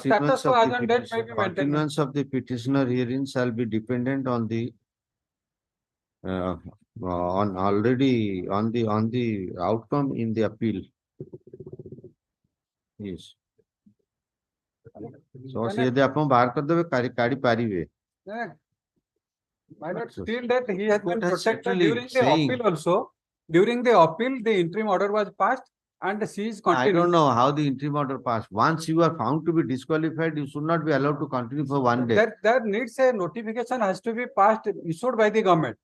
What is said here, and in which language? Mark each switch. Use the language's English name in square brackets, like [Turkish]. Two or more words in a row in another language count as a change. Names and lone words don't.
[English] Status quo as on date may be maintained. Continuance of the petitioner herein shall be dependent on the on the outcome in the appeal. Yes. [Odia] So ସେ ଯଦି ଆପଣ ବାହାର କରିଦେବେ କାଢି ପାରିବେ. [English] My lord, till that he has been What has protected actually during the saying? appeal also. During the appeal, the interim order was passed and she is I continuing. don't know how the interim order passed. Once you are found to be disqualified, you should not be allowed to continue for 1 day. There needs a notification has to be passed, issued by the government.